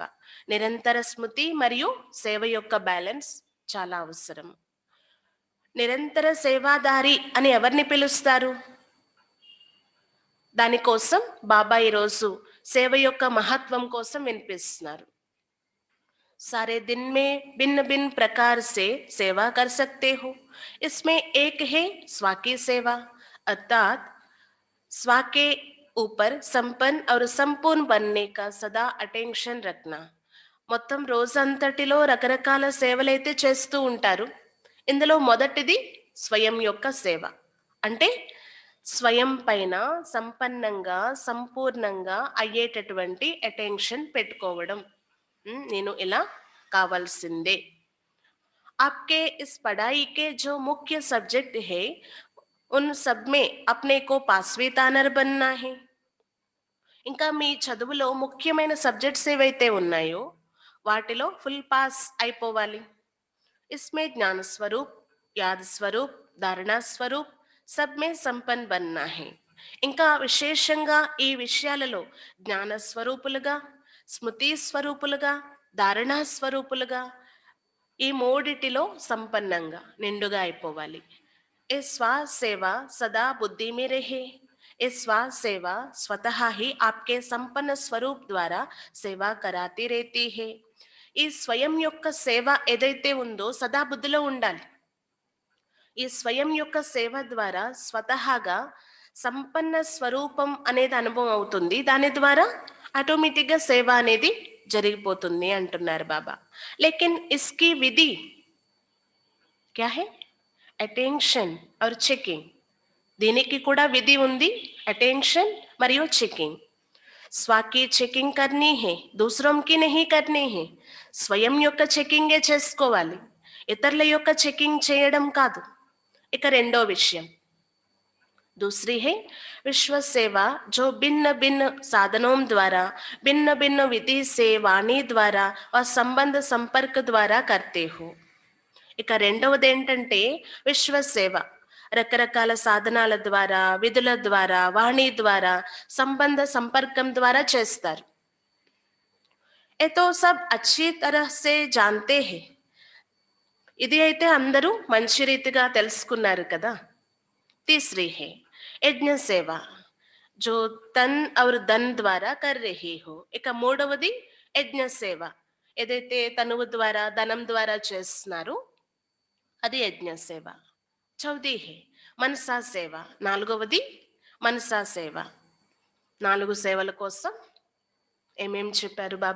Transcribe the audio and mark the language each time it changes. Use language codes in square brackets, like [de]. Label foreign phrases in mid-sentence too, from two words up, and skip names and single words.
[te] నిరంతర స్మృతి మరియు సేవ యొక్క బ్యాలెన్స్ చాలా అవసరం. నిరంతర సేవాదారి అని ఎవరిని పిలుస్తారు? దానికోసం బాబా ఈరోజు సేవ యొక్క మహత్వం కోసం వినిపిస్తున్నారు. [hi] सारे दिन में भिन्न भिन्न प्रकार से सेवा कर सकते हो. इसमें एक है स्वा की सेवा, अर्थात स्वा के ऊपर संपन्न और संपूर्ण बनने का सदा अटेंशन रखना. [te] మొత్తం రోజంతటిలో రకరకాల సేవలైతే చేస్తూ ఉంటారు. ఇందులో మొదటిది స్వయం యొక్క సేవ. అంటే స్వయం పైన సంపన్నంగా, సంపూర్ణంగా అయ్యేటటువంటి అటెన్షన్ పెట్టుకోవడం. నేను ఇలా కావాల్సిందే. [hi] आपके इस पढ़ाई के जो मुख्य सब्जेक्ट है उन सब में अपने को पासवेतानर बनना है. [te] ఇంకా మీ చదువులో ముఖ్యమైన సబ్జెక్ట్స్ ఏవైతే ఉన్నాయో వాటిలో ఫుల్ పాస్ అయిపోవాలి. [hi] इसमें ज्ञान स्वरूप, याद स्वरूप, धारणा स्वरूप सब में संपन्न बनना है. [te] ఇంకా విశేషంగా ఈ విషయాలలో జ్ఞాన స్వరూపులుగా, స్మృతి స్వరూపులుగా, ధారణా స్వరూపులుగా ఈ మూడిటిలో సంపన్నంగా నిండుగా అయిపోవాలి. [hi] ये श्वास सेवा सदा बुद्धि में रहे. ये श्वास सेवा स्वतः ही आपके संपन्न स्वरूप द्वारा సేవ कराती रहती है. [te] ఈ స్వయం యొక్క సేవ ఏదైతే ఉందో సదా బుద్ధిలో ఉండాలి. ఈ స్వయం యొక్క సేవ ద్వారా స్వతహాగా సంపన్న స్వరూపం అనేది అనుభవం అవుతుంది. దాని ద్వారా ఆటోమేటిక్గా సేవ అనేది జరిగిపోతుంది అంటున్నారు బాబా. [hi] लेकिन इसकी विधि क्या है? अटेंशन और चेकिंग. [te] దీనికి కూడా విధి ఉంది, అటెన్షన్ మరియు చెకింగ్. [hi] स्व की चेकिंग करनी है, दूसरों की नहीं करनी है. [te] స్వయం యొక్క చెకింగే చేసుకోవాలి, ఇతరుల యొక్క చెకింగ్ చేయడం కాదు. ఇక రెండో విషయం [hi] दूसरी है विश्व सेवा जो भिन्न भिन्न साधनों द्वारा भिन्न भिन्न विधि से वाणी द्वारा और संबंध संपर्क द्वारा करते हो. [te] ఇక రెండవది ఏంటంటే విశ్వ సేవ రకరకాల సాధనాల ద్వారా, విధుల ద్వారా, వాణి ద్వారా, సంబంధ సంపర్కం ద్వారా చేస్తారు. [hi] ये तो सब अच्छी तरह से जानते हैं. [te] ఇది అయితే అందరూ మంచి రీతిగా తెలుసుకున్నారు కదా. [hi] तीसरी है यज्ञ सेवा जो तन और धन ద్వారా कर रही हो. [te] ఇక మూడవది యజ్ఞ సేవ, ఏదైతే తనువు ద్వారా ధనం ద్వారా చేస్తున్నారు అది యజ్ఞ సేవ. [hi] चौथी है मनसा सेवा, [te] నాలుగవది మనసా సేవ. 4 సేవల కోసం ఏమేం చెప్పారు బాబా?